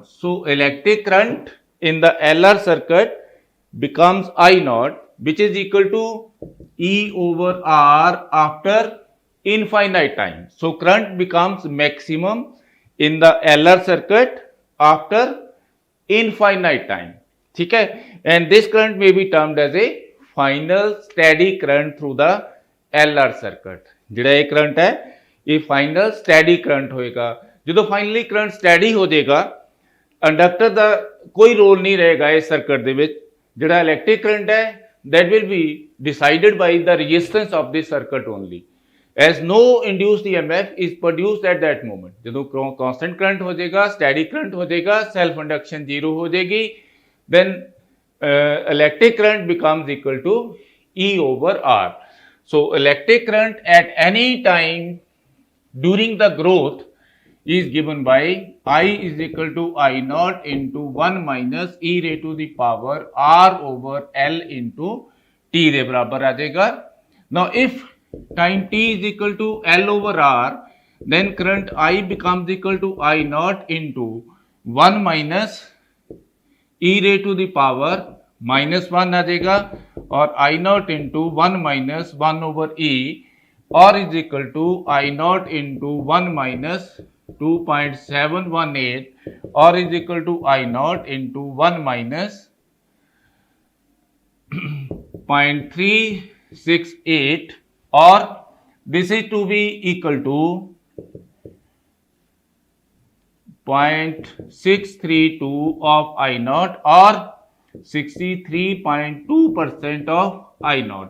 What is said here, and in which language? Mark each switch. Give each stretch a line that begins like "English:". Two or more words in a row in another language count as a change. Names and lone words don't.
English: So electric current in the LR circuit becomes I naught, which is equal to E over R after infinite time. So current becomes maximum in the LR circuit after infinite time.
Hindi: ठीक है,
English: and this current may be termed as a final steady current through the LR circuit.
Punjabi: ਜਿਹੜਾ ਇਹ current ਹੈ ਇਹ
English: final steady current
Punjabi: ਹੋਏਗਾ. ਜਦੋਂ
English: finally current steady
Punjabi: ਹੋ ਜਾਏਗਾ, ਇੰਡਕਟਰ ਦਾ ਕੋਈ ਰੋਲ ਨਹੀਂ ਰਹੇਗਾ ਇਸ ਸਰਕਟ ਦੇ ਵਿੱਚ. ਜਿਹੜਾ ਇਲੈਕਟ੍ਰਿਕ ਕਰੰਟ ਹੈ
English: that will be decided by the resistance of this circuit only, as no induced EMF is produced at that moment.
Punjabi: ਜਦੋਂ
English: constant current
Punjabi: ਹੋ ਜਾਏਗਾ,
English: steady current
Punjabi: ਹੋ ਜਾਏਗਾ,
English: self induction
Punjabi: 0 ਹੋ ਜਾਏਗੀ,
English: then electric current becomes equal to E over R. So electric current at any time during the growth is given by I is equal to I naught into 1 minus e raised to the power R over L into T
Punjabi: ਦੇ ਬਰਾਬਰ ਆ ਜਾਏਗਾ.
English: Now if time t is equal to L over R, then current I becomes equal to I naught into 1 minus e raised to the power minus 1
Hindi: आ जाएगा, और
English: I naught into 1 minus 1 over e, or is equal to I naught into 1 minus 2.718, or is equal to I naught into 1 minus 0.368, or this is to be equal to 0.632 of I naught, or 63.2% of I naught.